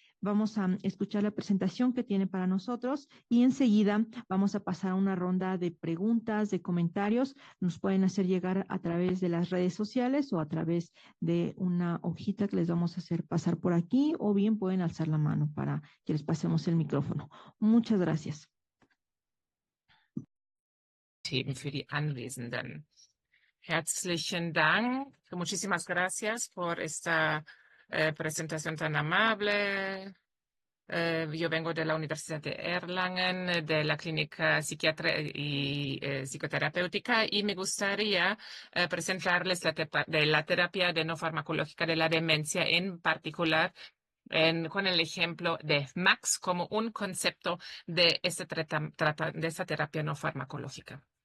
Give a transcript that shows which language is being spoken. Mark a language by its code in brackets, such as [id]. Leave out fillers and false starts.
[es] Vamos a escuchar la presentación que tiene para nosotros y enseguida vamos a pasar a una ronda de preguntas, de comentarios. Nos pueden hacer llegar a través de las redes sociales o a través de una hojita que les vamos a hacer pasar por aquí o bien pueden alzar la mano para que les pasemos el micrófono. Muchas gracias. [de] Themen für die Anwesenden. Herzlichen Dank. [es] Muchísimas gracias por esta presentación tan amable. Yo vengo de la Universidad de Erlangen, de la Clínica Psiquiatra y Psicoterapéutica, y me gustaría presentarles la terapia de no farmacológica de la demencia, en particular con el ejemplo de MAX como un concepto de esta terapia no farmacológica.